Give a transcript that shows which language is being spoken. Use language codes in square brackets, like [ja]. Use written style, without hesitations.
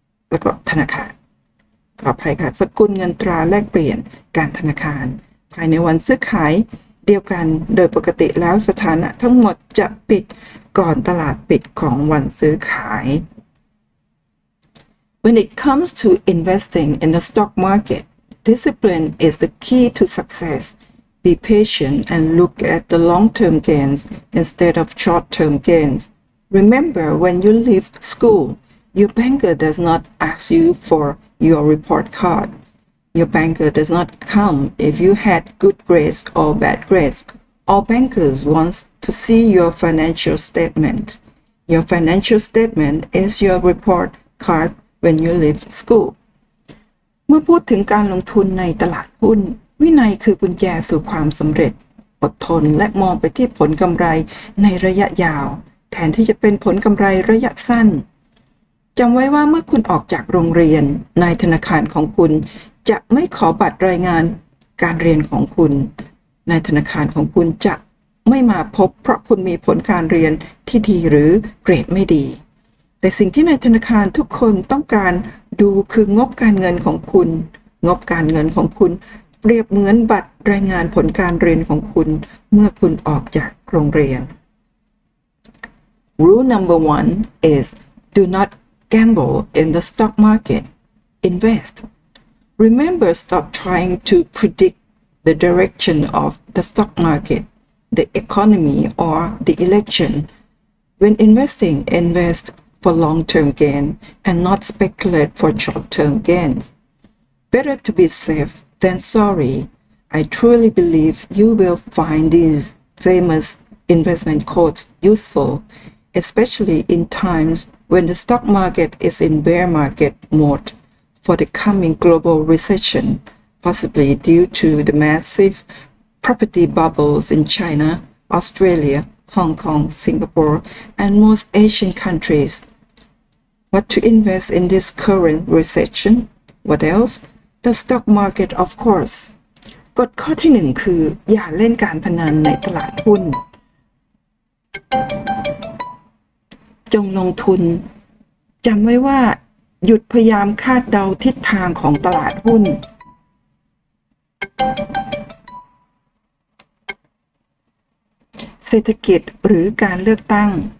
[th] แล้วก็ธนาคารขออภัยค่ะสกุลเงินตราแลกเปลี่ยนการธนาคารภายในวันซื้อขายเดียวกันโดยปกติแล้วสถานะทั้งหมดจะปิดก่อนตลาดปิดของวันซื้อขาย [en] When it comes to investing in the stock market, discipline is the key to success. Be patient and look at the long-term gains instead of short-term gains. Remember, when you leave school, your banker does not ask you for your report card. Your banker does not come if you had good grades or bad grades. All bankers want to see your financial statement. Your financial statement is your report card.When you leave school [th] เมื่อพูดถึงการลงทุนในตลาดหุ้นวินัยคือกุญแจสู่ความสำเร็จอดทนและมองไปที่ผลกำไรในระยะยาวแทนที่จะเป็นผลกำไรระยะสั้น จำไว้ว่าเมื่อคุณออกจากโรงเรียนนายธนาคารของคุณจะไม่ขอบัตรรายงานการเรียนของคุณนายธนาคารของคุณจะไม่มาพบเพราะคุณมีผลการเรียนที่ดีหรือเกรดไม่ดีแต่สิ่งที่ในธนาคารทุกคนต้องการดูคืองบการเงินของคุณงบการเงินของคุณ เปรียบเหมือนบัตรรายงานผลการเรียนของคุณเมื่อคุณออกจากโรงเรียน [en] Rule number 1 is do not gamble in the stock market. Invest. Remember, stop trying to predict the direction of the stock market, the economy, or the election. When investing, invest for long-term gain and not speculate for short-term gains. Better to be safe than sorry. I truly believe you will find these famous investment quotes useful, especially in times when the stock market is in bear market mode for the coming global recession, possibly due to the massive property bubbles in China, Australia, Hong Kong, Singapore, and most Asian countries. What to invest in this current recession? What else? The stock market, of course. [th] กฎข้อที่1คืออย่าเล่นการพนันในตลาดหุ้นจงลงทุนจำไว้ว่าหยุดพยายามคาดเดาทิศทางของตลาดหุ้นเศรษฐกิจหรือการเลือกตั้ง